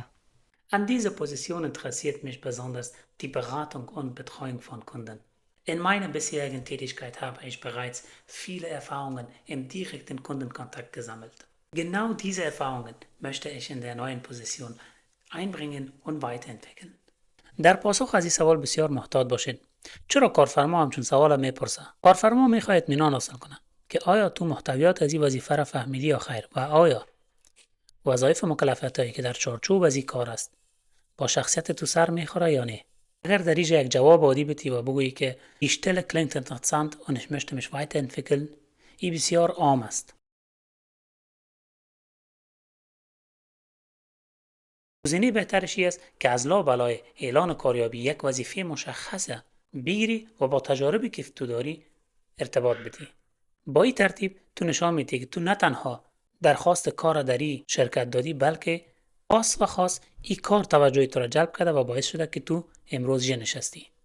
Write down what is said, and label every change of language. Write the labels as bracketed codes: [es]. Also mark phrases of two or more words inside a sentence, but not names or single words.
[de] An dieser Position interessiert mich besonders die Beratung und Betreuung von Kunden. In meiner bisherigen Tätigkeit habe ich bereits viele Erfahrungen im direkten Kundenkontakt gesammelt. Genau diese Erfahrungen möchte ich in der neuen position einbringen und weiterentwickeln. [fa] در پاسخ از این سوال بسیار محتاط باشید. چرا کارفرما همچون سوال میپرسه؟ کارفرما میخواد اطمینان حاصل کنه که آیا تو محتویات از این وظیفه را فهمیدی یا خیر و آیا وظایف مکلفیتایی که در چارچوب از این کار است با شخصیت تو سر میخوره یا نه. اگر در اینجا یک جواب عادی بدی و بگویی که [de] die Stelle klingt interessant und ich möchte mich weiterentwickeln، [fa] این بسیار عام است. گزینه بهترش است که از لابلای اعلان کاریابی یک وظیفه مشخصه بگیری و با تجاربی که تو داری ارتباط بدی. با این ترتیب تو نشان میدی که تو نه تنها درخواست کار در این شرکت دادی بلکه خاص این کار توجه تو را جلب کرده و باعث شده که تو امروز نشستی.